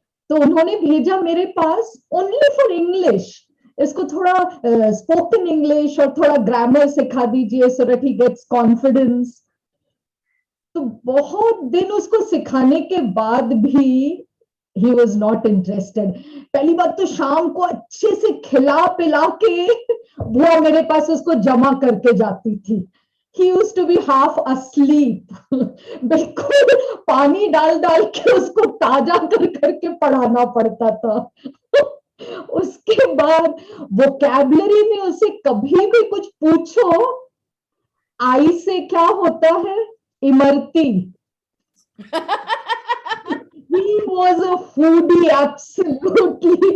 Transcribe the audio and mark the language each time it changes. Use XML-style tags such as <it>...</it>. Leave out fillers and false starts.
<hi>तो उन्होंने भेजा मेरे पास ओनली फॉर इंग्लिश, इसको थोड़ा स्पोकन इंग्लिश और थोड़ा ग्रामर सिखा दीजिए</hi> <en>So that he gets confidence.</en> <hi>तो बहुत दिन उसको सिखाने के बाद भी</hi> <en>he was not interested।</en> <hi>पहली बात तो शाम को अच्छे से खिला पिला के बुआ मेरे पास उसको जमा करके जाती थी।</hi> <en>He used to be half asleep।</en> <hi>बिल्कुल पानी डाल के उसको ताजा करके पढ़ाना पड़ता था। उसके बाद वोकैबुलरी में उसे कभी भी कुछ पूछो, आई से क्या होता है? Imarti.</hi> <en>He was a foodie, absolutely।</en>